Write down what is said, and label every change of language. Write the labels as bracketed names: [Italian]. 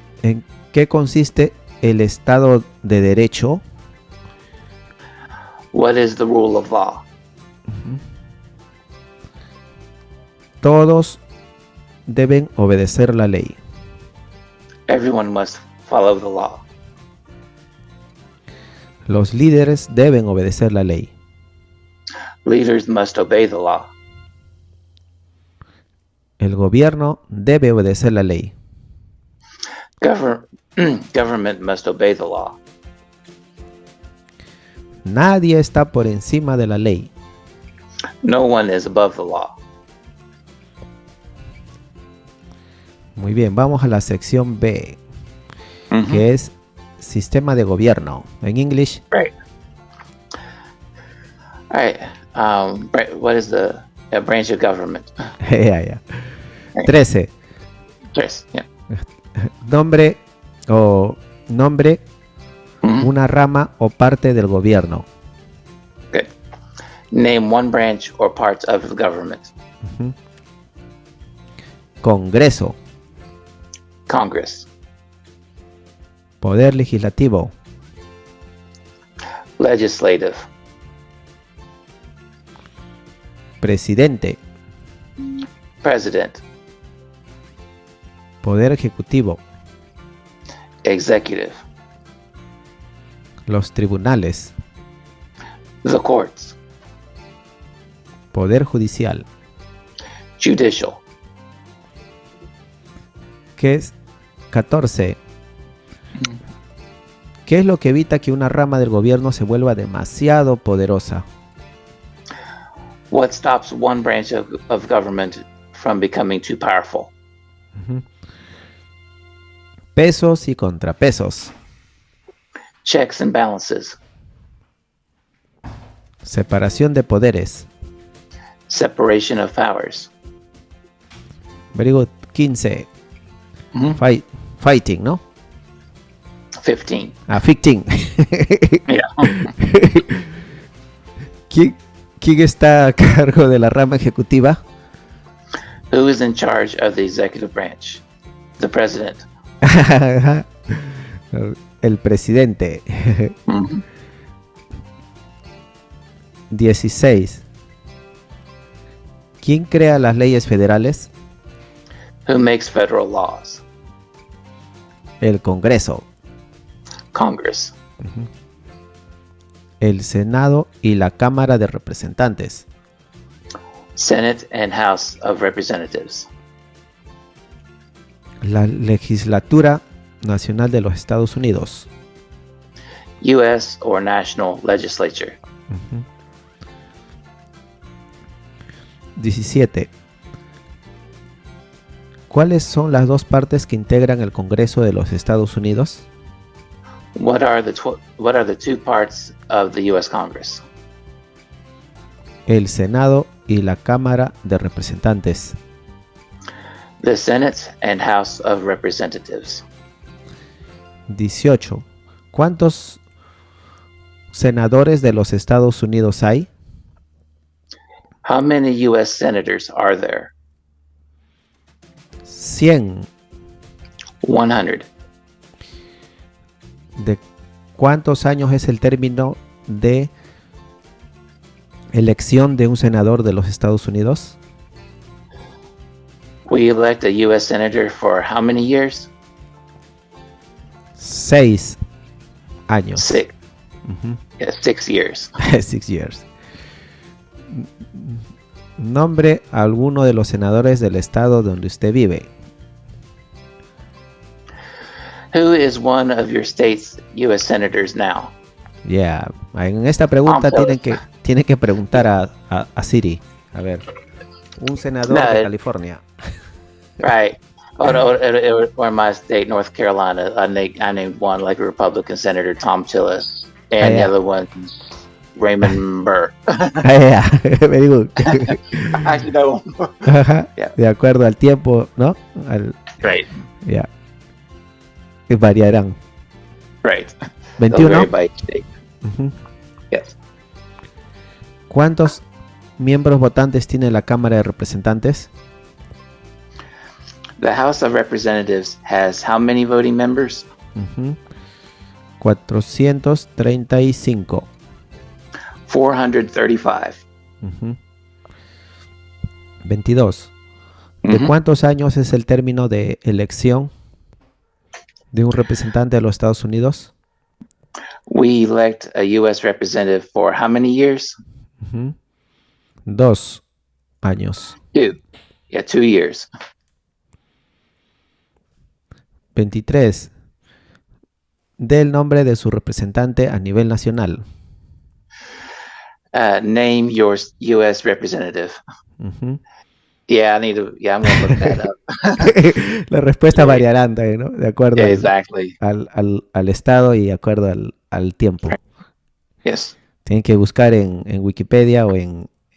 [Spanish] ¿En qué consiste el Estado de Derecho? [English] What is the rule of law? [Spanish] Todos deben obedecer la ley. [English] Everyone must follow the law. [Spanish] Los líderes deben obedecer la ley. [English] Leaders must obey the law. [Spanish] El gobierno debe obedecer la ley. [English] Government must obey the law. [Spanish] Nadie está por encima de la ley. [English] No one is above the law. [Spanish] Muy bien, vamos a la sección B, que es sistema de gobierno. En English. [English] Right. All right. Right. What is the branch of government? [Spanish] Ya. 13. [English] Yes. Yeah. [Spanish] Nombre, una rama o parte del gobierno. [English] Good. Name one branch or part of the government. [Spanish] Congreso. [English] Congress. [Spanish] Poder legislativo. [English] Legislative. [Spanish] Presidente. [English] President. [Spanish] Poder ejecutivo. [English] Executive. [Spanish] Los tribunales. [English] The courts. [Spanish] Poder judicial. [English] Judicial. [Spanish] ¿Qué es 14? ¿Qué es lo que evita que una rama del gobierno se vuelva demasiado poderosa? [English] What stops one branch of government from becoming too powerful? [Spanish] Pesos y contrapesos. [English] Checks and balances. [Spanish] Separación de poderes. [English] Separation of powers. Very good. 15. Fighting, ¿no? 15. 15. Yeah. [Spanish] ¿Quién está a cargo de la rama ejecutiva? [English] Who is in charge of the executive branch? The president. [Spanish] El presidente. 16. ¿Quién crea las leyes federales? [English] Who makes federal laws? [Spanish] El Congreso. [English] Congress. [Spanish] El Senado y la Cámara de Representantes. [English] Senate and House of Representatives. [Spanish] La Legislatura Nacional de los Estados Unidos. [English] U.S. or National Legislature. [Spanish] 17. ¿Cuáles son las dos partes que integran el Congreso de los Estados Unidos? [English] What are the two parts of the U.S. Congress? [Spanish] El Senado y la Cámara de Representantes. [English] The Senate and House of Representatives. [Spanish] 18. ¿Cuántos senadores de los Estados Unidos hay? [English] How many U.S. senators are there? 100. 100. [Spanish] ¿De cuántos años es el término de elección de un senador de los Estados Unidos? [English] We elect a U.S. senator for how many years? [Spanish] 6 años. 6. Ujú. [English] Yeah, 6 years. 6 years. [Spanish] Nombre a alguno de los senadores del estado donde usted vive. [English] Who is one of your state's U.S. senators now? [Spanish] Yeah. En esta pregunta Tom tienen que preguntar a Siri. A ver. Un senador No, de it- [English] California. Right. Or my state, North Carolina, I named one like a Republican Senator Tom Tillis, and yeah. the other one's Raymond Burr. Yeah. Very good. Actually, no. Ajá. Yeah. [Spanish] De acuerdo al tiempo, ¿no? [English] Right. [Spanish] Ya. Que variarán. [English] Right. 21. They'll vary by each state. Ujú. Yes. [Spanish] ¿Cuántos miembros votantes tiene la Cámara de Representantes? [English] The House of Representatives has how many voting members? [Spanish] Ujú. 435. [English] 435. [Spanish] Ujú. 22. ¿De Mhm. cuántos años es el término de elección de un representante de los Estados Unidos? [English] We elect a U.S. representative for how many years? [Spanish] Ujú. 2 años. [English] 2. Yeah, 2 years. 23. [Spanish] Dé el nombre de su representante a nivel nacional. [English] Name your U.S. representative. Ujú. Yeah, I'm gonna look that up. [Spanish] Las respuestas variarán también, ¿no? De acuerdo [English] Yeah, exactly. [Spanish] al estado y de acuerdo al tiempo. [English] Yes. [Spanish] Tienen que buscar en Wikipedia o en